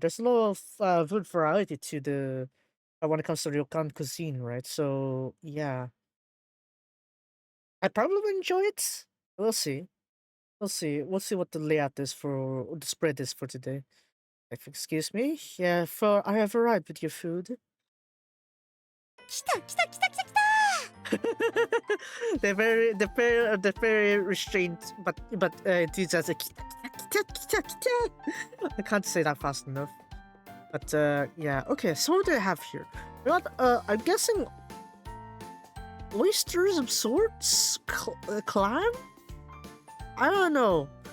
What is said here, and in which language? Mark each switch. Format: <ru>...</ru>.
<en>There's a lot of food variety to the when it comes to ryokan cuisine, right? So yeah, I probably enjoy it. We'll see. We'll see. We'll see what the layout is for the spread is for today. If excuse me, yeah. I have arrived with your food.</en> <ja>来た来た来た来た来た。</ja> <en>they're very restrained, but enthusiastic. I can't say that fast enough. But yeah, okay. So what do I have here? We got I'm guessing oysters of sorts, clam. I don't know.</en>